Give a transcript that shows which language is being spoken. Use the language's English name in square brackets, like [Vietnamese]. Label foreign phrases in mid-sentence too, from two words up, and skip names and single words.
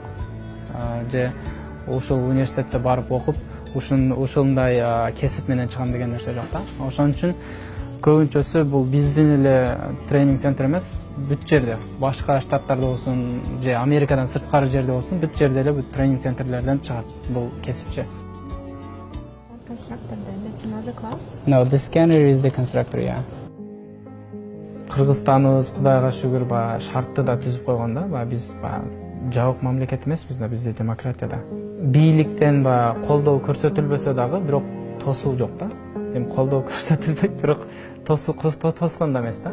[Kyrgyz] Же ушул университетте барып окуп, ушундай кесип менен чыгам деген нерсе жок да. Ошон үчүн көбүнчөсү бул биздин эле тренинг центр эмес, бүт жерде, башка штаттарда болсун же Америкадан сырткары жерде болсун, бүт жерде эле бүт тренинг центрлерден чыгат бул кесипчи. [English] Constructor then, that's another class? No, the scanner is the constructor, yeah. [Kyrgyz] Кыргызстаныбыз Кудайга шүгүр шартты да түзүп койгон да. Биз жабык мамлекет эмеспиз да, бизде демократия да. Бийликтен колдоо көрсөтүлбөсө дагы, бирок тосуу жок да. Эми колдоо көрсөтүлбөйт, бирок тоскон да эмес да.